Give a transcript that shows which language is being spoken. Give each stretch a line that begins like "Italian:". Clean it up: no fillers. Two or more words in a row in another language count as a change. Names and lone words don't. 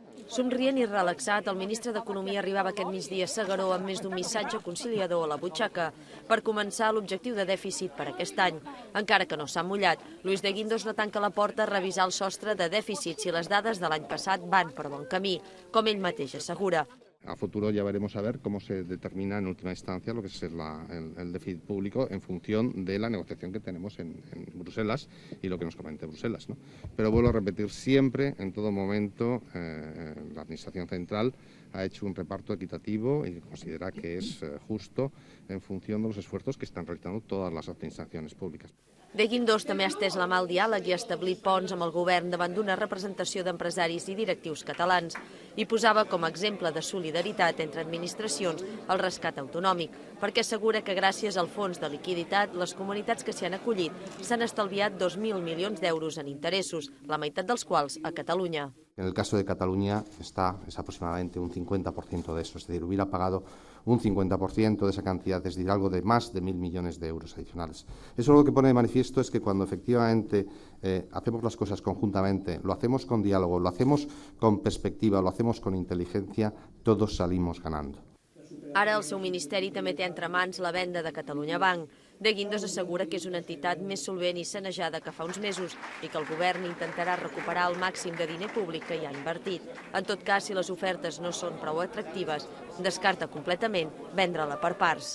Catalan: Somrient i relaxat, el ministre d'Economia arribava aquest migdia a S'Agaró amb més d'un missatge conciliador a la butxaca per començar l'objectiu de dèficit per aquest any. Encara que no s'ha mullat, Luis de Guindos no tanca la porta a revisar el sostre de dèficit si les dades de l'any passat van per bon camí, com ell mateix assegura.
Spanish: A futuro ya veremos a ver cómo se determina en última instancia lo que es el déficit público en función de la negociación que tenemos en Bruselas y lo que nos comente Bruselas, ¿no? Pero vuelvo a repetir, siempre, en todo momento, la Administración Central ha hecho un reparto equitativo y considera que es justo en función de los esfuerzos que están realizando todas las administraciones públicas.
Catalan: De Guindos també ha estès la mà al diàleg i ha establit ponts amb el govern davant d'una representació d'empresaris i directius catalans i posava com a exemple de solidaritat entre administracions el rescat autonòmic, perquè assegura que gràcies al fons de liquiditat les comunitats que s'hi han acollit s'han estalviat 2.000 milions d'euros en interessos, la meitat dels quals a Catalunya.
Spanish: En el caso de Cataluña es aproximadamente un 50% de eso, es decir, hubiera pagado un 50% de esa cantidad, es decir, algo de más de 1.000 millones de euros adicionales. Eso lo que pone de manifiesto es que cuando efectivamente hacemos las cosas conjuntamente, lo hacemos con diálogo, lo hacemos con perspectiva, lo hacemos con inteligencia, todos salimos ganando.
Catalan: Ara el seu ministeri també té entre mans la venda de Catalunya Banc. De Guindos assegura que és una entitat més solvent i sanejada que fa uns mesos i que el govern intentarà recuperar el màxim de diner públic que hi ha invertit. En tot cas, si les ofertes no són prou atractives, descarta completament vendre-la per parts.